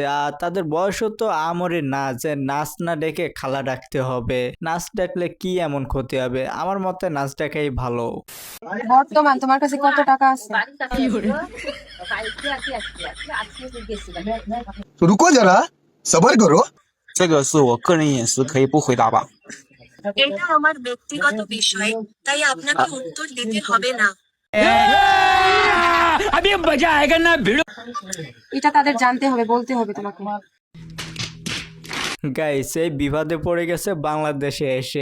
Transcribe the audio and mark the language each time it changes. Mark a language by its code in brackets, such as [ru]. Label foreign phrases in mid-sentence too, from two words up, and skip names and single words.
[bn] আর তাদের বয়সও তো আমরে না যে নাচ না ডেকে খালা ডাকতে হবে। নাচ ডাকলে কি এমন ক্ষতি হবে? আমার মতে নাচ ডাকাই ভালো। বর্তমান তোমার কাছে কত টাকা আছে? [hi] रुको जरा सबर करो [zh] 这个是我个人隐私，可以不回答吧？ [bn] এটা আমার ব্যক্তিগত বিষয়, তাই আপনাকে উত্তর দিতে হবে না। এটা তাদের জানতে হবে, বলতে হবে তোমাকে। গাইস, এই বিবাদে পড়ে গেছে বাংলাদেশে এসে।